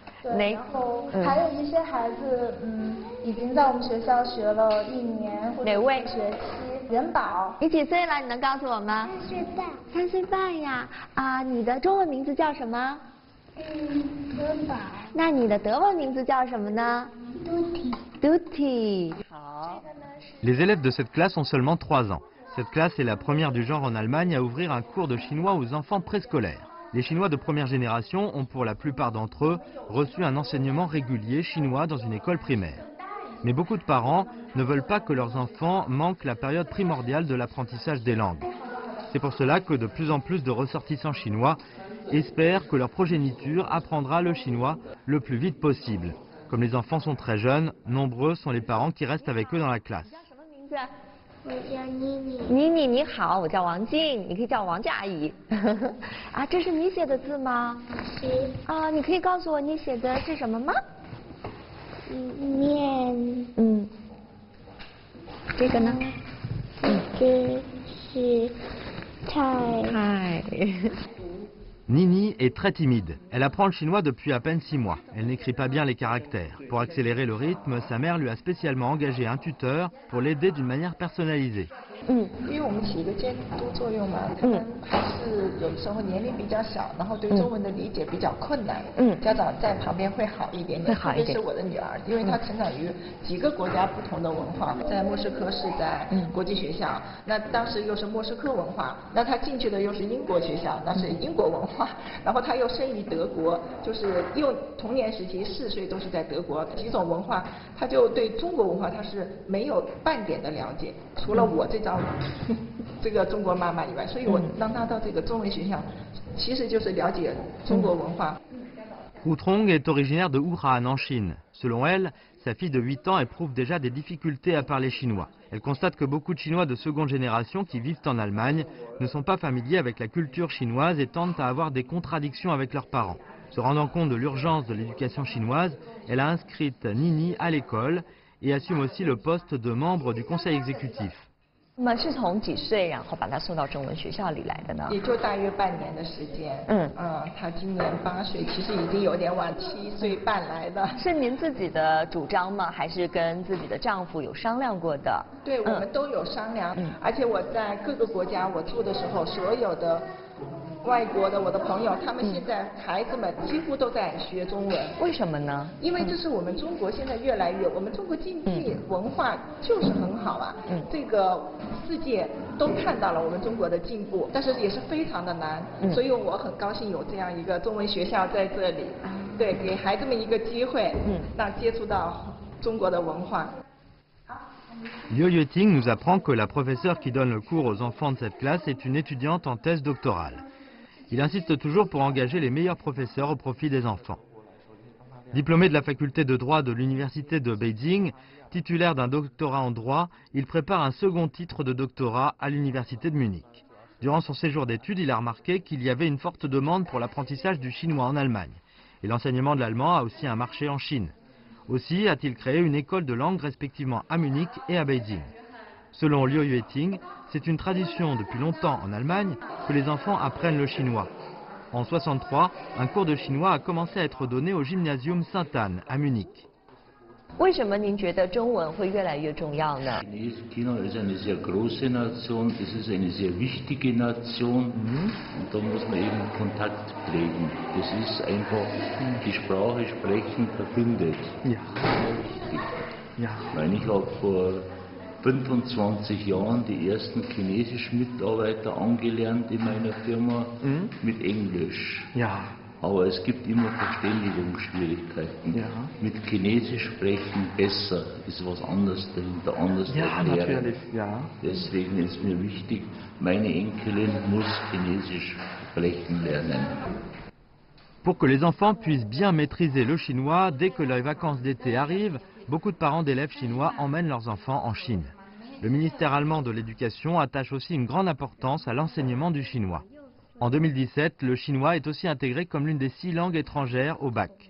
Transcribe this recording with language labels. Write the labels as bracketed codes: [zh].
[zh] 对，然后还有一些孩子，已经在我们学校学了1年或者1个学期。元宝，你几岁了？你能告诉我吗 3岁半。 3岁半呀！你的中文名字叫什么？元宝。那你的德文名字叫什么呢？Duty。好。 [fr] Les élèves de cette classe ont seulement 3 ans. Cette classe est la première du genre en Allemagne à ouvrir un cours de chinois aux enfants préscolaires. Les Chinois de première génération ont pour la plupart d'entre eux reçu un enseignement régulier chinois dans une école primaire. Mais beaucoup de parents ne veulent pas que leurs enfants manquent la période primordiale de l'apprentissage des langues. C'est pour cela que de plus en plus de ressortissants chinois espèrent que leur progéniture apprendra le chinois le plus vite possible. Comme les enfants sont très jeunes, nombreux sont les parents qui restent avec eux dans la classe. [zh] 我叫妮妮。妮妮你好，我叫王静，你可以叫我王静阿姨。这是你写的字吗？是。你可以告诉我你写的是什么吗？面。这个呢？这是菜。 [fr] Nini est très timide. Elle apprend le chinois depuis à peine 6 mois. Elle n'écrit pas bien les caractères. Pour accélérer le rythme, sa mère lui a spécialement engagé un tuteur pour l'aider d'une manière personnalisée. [zh] 因为我们起一个监督作用嘛，他们还是有时候年龄比较小，然后对中文的理解比较困难，家长在旁边会好一点点，特别是我的女儿，因为她成长于几个国家不同的文化，在莫斯科是在国际学校，那当时又是莫斯科文化，那她进去的又是英国学校，那是英国文化，然后她又生于德国，就是又童年时期4岁都是在德国，几种文化，她就对中国文化她是没有半点的了解，除了我这张这个中国妈妈以外，所以我让她到这个中文学校，其实就是了解中国文化。 [fr] Hu Trong est originaire de Wuhan en Chine. Selon elle, sa fille de 8 ans éprouve déjà des difficultés à parler chinois. Elle constate que beaucoup de Chinois de seconde génération qui vivent en Allemagne ne sont pas familiers avec la culture chinoise et tendent à avoir des contradictions avec leurs parents. Se rendant compte de l'urgence de l'éducation chinoise, elle a inscrite Nini à l'école et assume aussi le poste de membre du conseil exécutif. [zh] 那么是从几岁然后把他送到中文学校里来的呢？也就大约半年的时间。他今年8岁，其实已经有点晚，7岁半来的。是您自己的主张吗？还是跟自己的丈夫有商量过的？对，我们都有商量。而且我在各个国家我住的时候，所有的外国的我的朋友，他们现在孩子们几乎都在学中文。为什么呢？因为这是我们中国现在越来越，我们中国经济文化就是很好啊。这个世界都看到了我们中国的进步，但是也是非常的难。所以我很高兴有这样一个中文学校在这里，对，给孩子们一个机会，让接触到中国的文化。 [fr] Liu Yueting nous apprend que la professeure qui donne le cours aux enfants de cette classe est une étudiante en thèse doctorale. Il insiste toujours pour engager les meilleurs professeurs au profit des enfants. Diplômé de la faculté de droit de l'université de Beijing, titulaire d'un doctorat en droit, il prépare un second titre de doctorat à l'université de Munich. Durant son séjour d'études, il a remarqué qu'il y avait une forte demande pour l'apprentissage du chinois en Allemagne. Et l'enseignement de l'allemand a aussi un marché en Chine. Aussi a-t-il créé une école de langue respectivement à Munich et à Beijing. Selon Liu Yueting, c'est une tradition depuis longtemps en Allemagne que les enfants apprennent le chinois. En 1963, un cours de chinois a commencé à être donné au Gymnasium Sainte-Anne à Munich. [zh] 为什么您觉得中文会越来越重要呢？ [de] China ist eine sehr große Nation, es ist eine sehr wichtige Nation und da muss man eben Kontakt pflegen. Das ist einfach, die Sprache sprechen verbindet. Ja. Ja. Ich meine, ich habe vor 25 Jahren die ersten chinesischen Mitarbeiter angelernt in meiner Firma mit Englisch. Ja. Aber es gibt immer Verständigungsschwierigkeiten. Ja. Mit Chinesisch sprechen besser, ist was anderes dahinter, anders Ja, erklären. natürlich, ja. Deswegen ist mir wichtig, meine Enkelin muss Chinesisch sprechen lernen. [fr] Pour que les enfants puissent bien maîtriser le chinois, dès que les vacances d'été arrivent, beaucoup de parents d'élèves chinois emmènent leurs enfants en Chine. Le ministère allemand de l'Éducation attache aussi une grande importance à l'enseignement du chinois. En 2017, le chinois est aussi intégré comme l'une des 6 langues étrangères au bac.